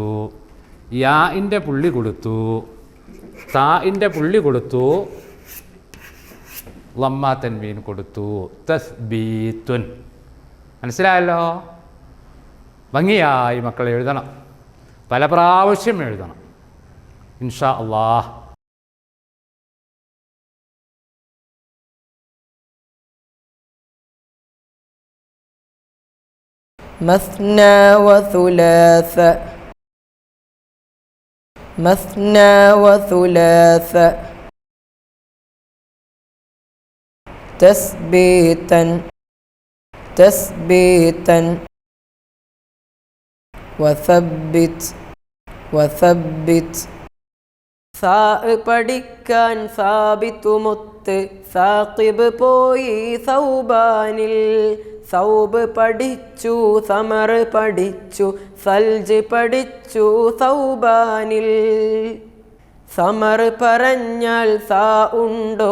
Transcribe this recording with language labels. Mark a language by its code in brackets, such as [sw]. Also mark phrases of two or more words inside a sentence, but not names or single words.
[ml] യാഇൻ്റെ പുള്ളി കൊടുത്തു, താഇൻ്റെ പുള്ളി കൊടുത്തു, ലമ്മ തൻവീൻ കൊടുത്തു. തസ്ബീത്തുൻ. മനസ്സിലായല്ലോ? ഭംഗിയായി മക്കൾ എഴുതണം, പല പ്രാവശ്യം എഴുതണം [ar] إن شاء الله. مثنى وثلاث. مثنى وثلاث. تثبيتا. تثبيتا. وثبت. وثبت. [ml] സാ പഠിക്കാൻ സാബിത്തുമുത്ത്, സാഖിബ് പോയി സൗബാനിൽ. സൗബ് പഠിച്ചു, സമർ പഠിച്ചു, സൽജ് പഠിച്ചു സൗബാനിൽ. സമർ പറഞ്ഞാൽ സാ ഉണ്ടോ?